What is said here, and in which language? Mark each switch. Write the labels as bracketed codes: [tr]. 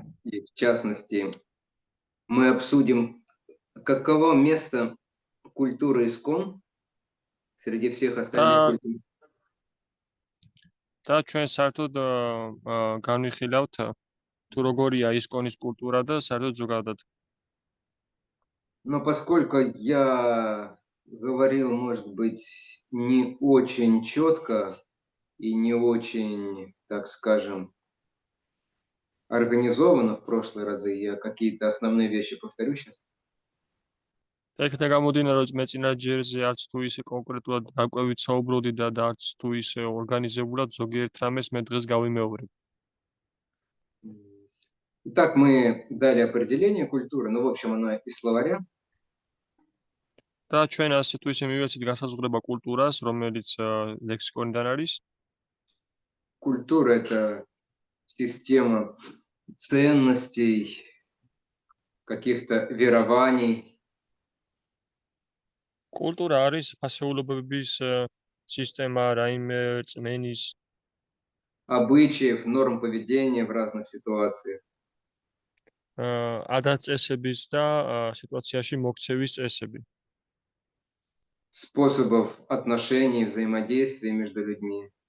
[ru] И в частности, мы обсудим, каково место культуры искон среди всех остальных культур. [ka] და ჩვენ საერთოდ განვიხილავთ თუ როგორია ისკონის კულტურა და საერთოდ ზოგადად. [ru] Но поскольку я говорил, может быть, не очень четко и не очень, так скажем, организованно в прошлые разы, я какие-то основные вещи повторю сейчас. [ka] და იქ გამოდინა რომ მე წინა ჯერზე არც თუ ისე კონკრეტულად დაკვევით საუბრობდი და არც თუ ისე ორგანიზებულად ზოგიერთ რამეს მე დღეს გავიმეორებ. [ru] Итак, мы дали определение культуры, но в общем оно из словаря. [ka] და ჩვენ ასე თუ ისე მივეცით განსაზღვრება კულტურას, რომელიც ლექსიკონიდან არის. [ru] Культура — это система ценностей, каких-то верований. [ka] კულტურა არის ფასეულობების სისტემა, რაიმე რწმენის, [ru] обычаев, норм поведения в разных ситуациях. [ka] ადათ-წესების და სიტუაციაში მოქცევის წესები. [ru] Способов отношений, взаимодействия между людьми.